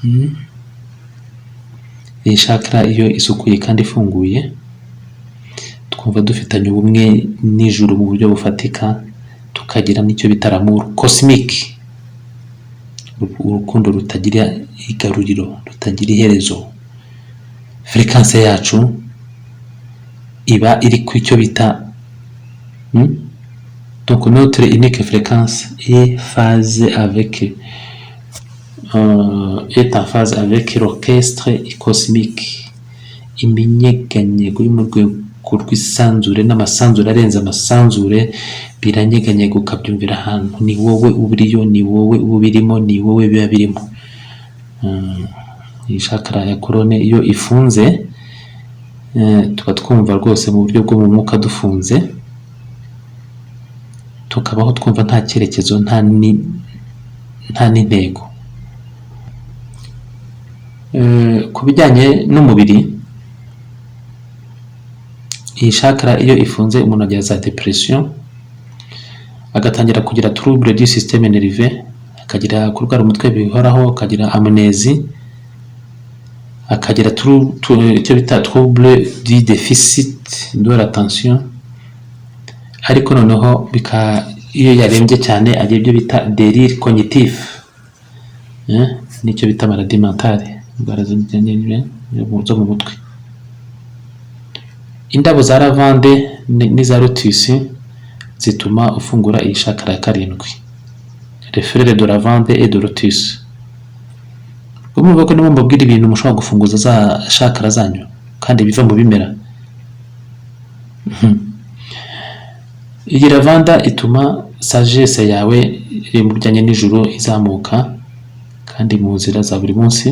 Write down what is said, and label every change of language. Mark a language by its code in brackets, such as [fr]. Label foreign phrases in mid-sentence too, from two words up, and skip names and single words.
[rw] Iyi chakra iyo isukuye kandi ifunguye, twumva dufitanye ubumwe n'ijuru mu buryo bufatika, tukagira n'icyo bita [fr] l'amour cosmique, [rw] urukundo rutagira igaruriro, rutagira iherezo. Fréquence yacu iba iri ku icyo bita [fr] donc notre unique fréquence est en phase avec l'orchestre cosmique. [rw] Imenyeganyego yo mu rwego rw'isanzure n'amasanzure arenze amasanzure biranyeganyego ukabyumvira ahantu. Ni wowe uburiyo, ni wowe ubirimo, ni wowe biba birimo. Iyi chakra ya couronne iyo ifunze, tuba twumva rwose mu buryo bwo mu mwuka dufunze, tukabaho twumva nta cyerekezo, nta n'intego. Ku bijyanye n'umubiri, iyi chakra iyo ifunze umuntu agira za depression, agatangira kugira [fr] trouble du système nerveux, [rw] akagira kurwara umutwe bihoraho, akagira amnésie, akagira icyo bita [fr] trouble du déficit de l'attention. [rw] Ariko noneho iyo yarembye cyane agira ibyo bita [fr] délire cognitif, [rw] nicyo bita [fr] maladie mentale, [rw] indwara zo mu mutwe. Indabo za lavande n'iza lotus zituma ufungura iyi chakra ya karindwi. [fr] Les fleurs de lavande et de lotus. [rw] Umva ko nimba mbabwira ibintu mushobora gufunguza za chakra zanyu kandi biva mu bimera. Iyi lavanda ituma sagesse yawe iri mu bijyanye n'ijuru izamuka kandi mu nzira za buri munsi.